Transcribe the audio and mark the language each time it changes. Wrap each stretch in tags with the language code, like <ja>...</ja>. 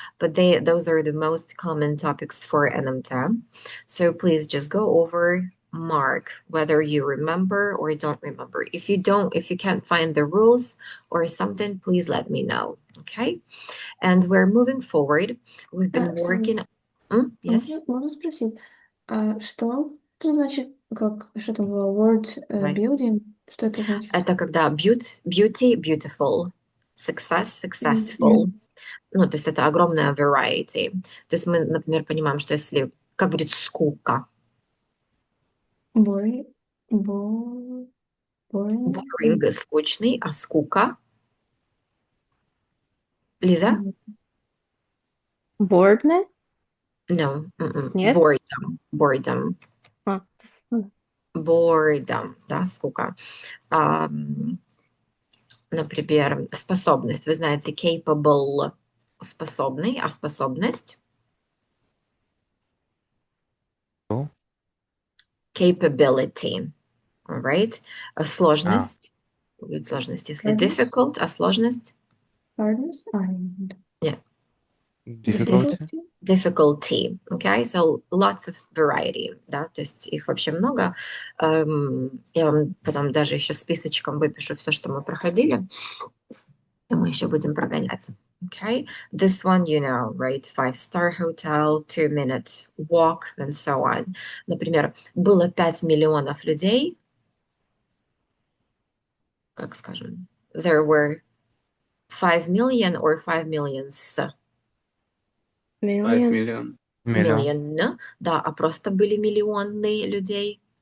<en>But those are the most common topics for NMT. So please just go over, mark whether you remember or don't remember. If you can't find the rules or something, please let me know. Okay? And we're moving forward. We've been working. Yes.</en> <ru>Можно спросить, а что значит, что там было, word building, что это значит? Это когда beauty, beautiful, success, successful. Ну, то есть это огромная variety. То есть мы, например, понимаем, что если, как будет скука?</ru> <en>Boring.</en> <ru>Boring, скучный, а скука? Лиза?</ru> <en>Boredness? No.</en> <ru>Нет?</ru> <en>Boredom. А.</en> <ru>Boredom, да, скука. Например, способность. Вы знаете, capable способный, а способность?</ru> <en>Capability. All right.</en> <ru>Сложность. Будет сложность, если difficult, а сложность?</ru> <en>Hardness? Yeah. Difficulty. Okay, so lots of variety,</en> <ru>да, то есть их вообще много. Я вам потом даже еще списочком выпишу все, что мы проходили, и мы еще будем прогонять.</ru> <en>Okay, this one, you know, right? 5-star hotel, 2-minute walk, and so on.</en> <ru>Например, было 5 миллионов людей, как скажем,</ru> <en>there were 5 million or 5 millions? 5 million.</en> <ru>Million, да, а просто были миллионы людей.</ru>